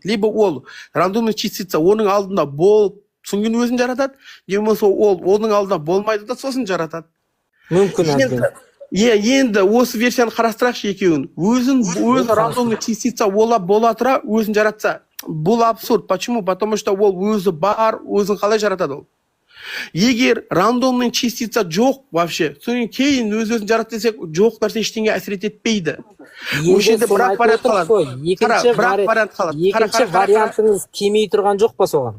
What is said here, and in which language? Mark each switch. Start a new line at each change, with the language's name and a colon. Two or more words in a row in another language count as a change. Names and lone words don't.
Kazakh: Либо ол
Russian: рандомный частица
Kazakh: оның алдында болып, соң кейін өзін жаратады, не болмаса ол оның алдында болмайды да сосын жаратады. Мүмкін әбден. Енді осы версияны қарастырайықшы екеуін. Өзі
Russian: рандомный частица
Kazakh: бола тұра өзін жаратса. Бұл абсурд.
Russian: Почему? Потому что
Kazakh: ол өзі бар, өзін қалай жаратады ол. Егер
Russian: рандомный частица
Kazakh: жоқ вообще, соң кейін өзін жаратты десек, жоқ нәрсе ештеңе әсер етпейді. Осы жерде бірақ вариант қалады. Екінші вариантыңыз келмей тұрған жоқ па соған?